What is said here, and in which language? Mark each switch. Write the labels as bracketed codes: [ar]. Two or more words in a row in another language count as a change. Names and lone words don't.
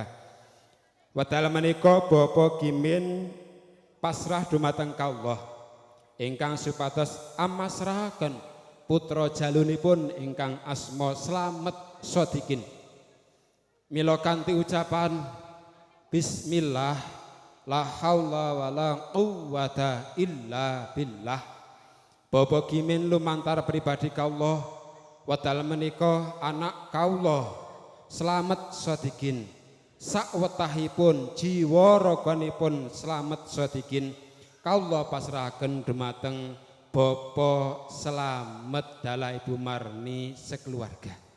[jv] Wedal menika Bapak Gimin pasrah dumateng kawula ingkang supados amasrahaken putra jalunipun ingkang asma Slamet Sodikin. Mila kanthi ucapan [ar] bismillah la haula wala quwwata illa billah. [jv] Bapak Gimin lumantar pribadi kawula wedal menika anak kawula Slamet Sodikin. Sakwetahipun jiwa raganipun Slamet Sodikin kawula pasrahaken dumateng Bapak Slamet dalah Ibu Marni sekeluarga.